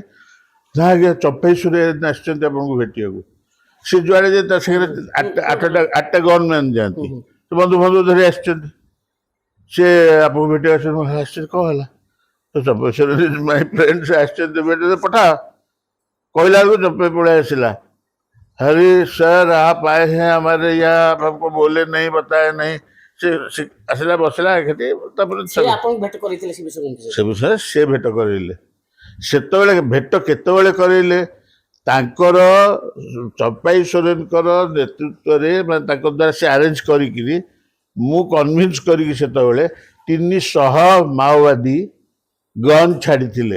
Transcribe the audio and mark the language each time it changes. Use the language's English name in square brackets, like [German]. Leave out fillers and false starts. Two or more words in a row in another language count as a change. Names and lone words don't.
[Odia] ନା ଆଜ୍ଞା ଚମ୍ପାଇ ସୋରେନ ଆସିଛନ୍ତି ଆପଣଙ୍କୁ ଭେଟିବାକୁ। ସେ ଯୁଆଡ଼େ ଯେ ତା ସାଙ୍ଗରେ 8ଟା ଗନ୍ମ୍ୟାନ୍ ଯାଆନ୍ତି, ସେ ବନ୍ଧୁ ଧରି ଆସିଛନ୍ତି। ସେ ଆପଣଙ୍କୁ ଭେଟିବାକୁ ଆସିଛନ୍ତି, କ'ଣ ହେଲା? ତ ଚମ୍ପାଇ ସୋରେନ [English] my friend, [Odia] ସେ ଆସିଛନ୍ତି ଭେଟିବାକୁ, ପଠାଅ। କହିଲା ବେଳକୁ ଚମ୍ପାଇ ପଳେଇ ଆସିଲା, [Hindi] अरे सर आप आए हैं हमारे यहाँ, आप हमको बोले नहीं, बताए नहीं। [Odia] ସେ ଆସଲା ବସଲା ଏଠି, ତାପରେ ସେ ବିଷୟରେ ସେ ଭେଟ କରେଇଲେ। ସେତେବେଳେ ଭେଟ କେତେବେଳେ କରେଇଲେ? ତାଙ୍କର ଚମ୍ପାଇ ସୋରେନଙ୍କର ନେତୃତ୍ୱରେ, ମାନେ ତାଙ୍କ ଦ୍ୱାରା ସେ ଆରେଞ୍ଜ କରିକିରି, ମୁଁ କନଭିନ୍ସ କରିକି ସେତେବେଳେ 300 ମାଓବାଦୀ ଗନ୍ ଛାଡ଼ିଥିଲେ।